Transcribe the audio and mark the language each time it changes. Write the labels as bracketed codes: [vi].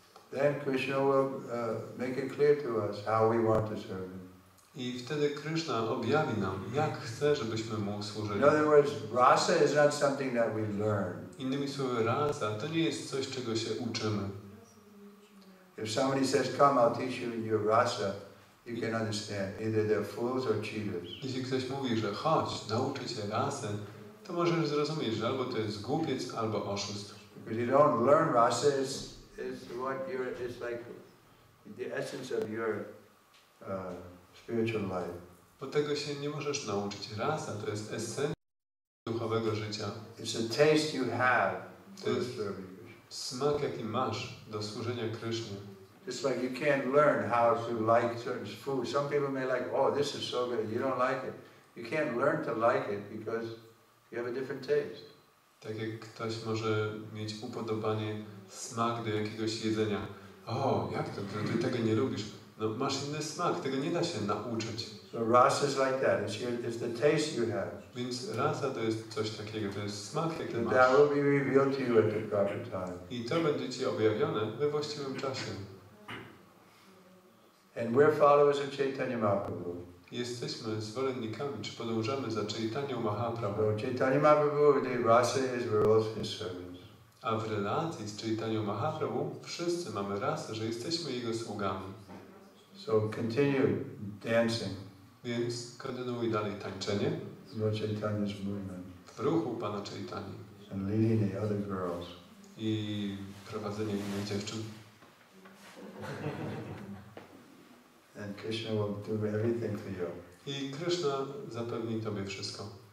[en] Then Krishna will make it clear to us how we want to serve him. [pl] I wtedy Kryszna objawi nam, jak chce, żebyśmy mu służyli. [en] In other words, rasa is not something that we learn. [pl] Innymi słowy, rasa to nie jest coś, czego się uczymy. [en] If somebody says, "Come, I'll teach you your rasa," you can understand. Either they're fools or cheaters. [pl] Jeśli ktoś mówi, że chodź, nauczę cię rasę, to możesz zrozumieć, że albo to jest głupiec, albo oszust. [en] Because you don't learn rasa, it's like the essence of your spiritual life. [pl] Bo tego się nie możesz nauczyć. Rasa to jest esencja duchowego życia. [en] It's a taste you have for serving Krishna. [pl] Smak, jaki masz do służenia Krysznie. [en] Just like you can't learn how to like certain food. Some people may like, oh, this is so good. You don't like it. You can't learn to like it because you have a different taste. [pl] Tak jak ktoś może mieć upodobanie, smak do jakiegoś jedzenia. O, jak to? Ty tego nie lubisz. No, masz inny smak, tego nie da się nauczyć. [en] So rasa is like that. It's the taste you have. [pl] Więc rasa to jest coś takiego, to jest smak, jaki [en] And [pl] masz. [en] that will be revealed to you at the proper time. [pl] I to będzie ci objawione we właściwym czasie. [en] And we're followers of Chaitanya Mahaprabhu. [pl] Jesteśmy zwolennikami, czy podążamy za Chaitanią Mahaprabhu. [en] So Chaitanya Mahaprabhu, the rasa is we're also his servants. [pl] A w relacji z Chaitanią Mahaprabhu wszyscy mamy rasę, że jesteśmy jego sługami. [en] So continue dancing. [pl] Więc kontynuuj dalej tańczenie [en] Lord Chaitanya's movement. [pl] w ruchu Pana Chaitani [en] And leading the other girls. [pl] i prowadzenie innych dziewczyn. [en] And Krishna will do everything for you. [pl] I Kryszna zapewni Tobie wszystko.